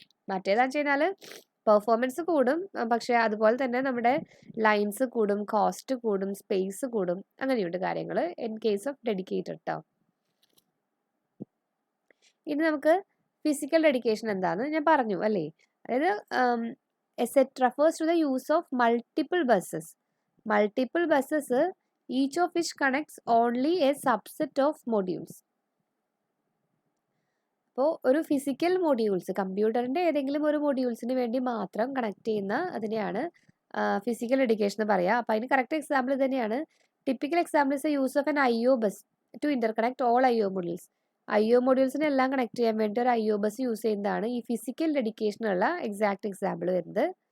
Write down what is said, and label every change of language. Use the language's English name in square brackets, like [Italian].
[Malayalam] മറ്റേതാണെന്ന് വെച്ച് കഴിഞ്ഞാൽ പെർഫോമൻസ് കൂടും, പക്ഷേ അതുപോലെ തന്നെ നമ്മുടെ ലൈൻസ് കൂടും, കോസ്റ്റ് കൂടും, സ്പേസ് കൂടും, അങ്ങനെയുണ്ട് കാര്യങ്ങൾ [English] in case of dedicated [Malayalam] ട്ടോ. ഇനി നമുക്ക് ഫിസിക്കൽ ഡെഡിക്കേഷൻ എന്താണെന്ന് ഞാൻ പറഞ്ഞു അല്ലേ. അതായത് [English] a set refers to the use of multiple buses. Multiple buses, each of which connects only a subset of modules. [Malayalam] അപ്പോൾ ഒരു ഫിസിക്കൽ മൊഡ്യൂൾസ്, കമ്പ്യൂട്ടറിൻ്റെ ഏതെങ്കിലും ഒരു മൊഡ്യൂൾസിന് വേണ്ടി മാത്രം കണക്ട് ചെയ്യുന്ന അതിനെയാണ് ഫിസിക്കൽ ഡെഡിക്കേഷൻ എന്ന് പറയുക. അപ്പോൾ അതിന് കറക്റ്റ് എക്സാമ്പിൾ തന്നെയാണ്. [English] Typical example is use of an IO bus to interconnect all IO modules. [Malayalam] IO മൊഡ്യൂൾസിനെ എല്ലാം കണക്ട് ചെയ്യാൻ വേണ്ടി ഒരു IO ബസ് യൂസ് ചെയ്യുന്നതാണ് ഈ ഫിസിക്കൽ ഡെഡിക്കേഷനുള്ള എക്സാക്ട് എക്സാമ്പിൾ വരുന്നത്.